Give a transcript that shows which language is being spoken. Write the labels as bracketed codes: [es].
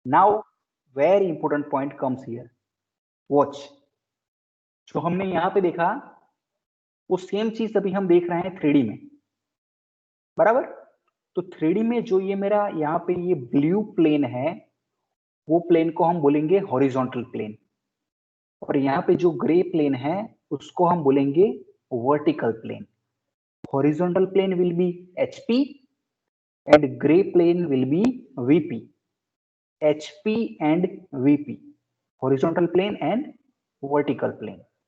[en] Now, very important point comes here. Watch. [hi] जो हमने यहाँ पे देखा वो सेम चीज अभी हम देख रहे हैं 3D में, बराबर? तो 3D में जो ये मेरा यहाँ पे ये ब्लू प्लेन है, वो प्लेन को हम बोलेंगे हॉरिजॉन्टल प्लेन, और यहाँ पे जो ग्रे प्लेन है उसको हम बोलेंगे vertical plane. [en] Horizontal plane will be HP and gray plane will be VP. HP and VP, horizontal plane and vertical plane.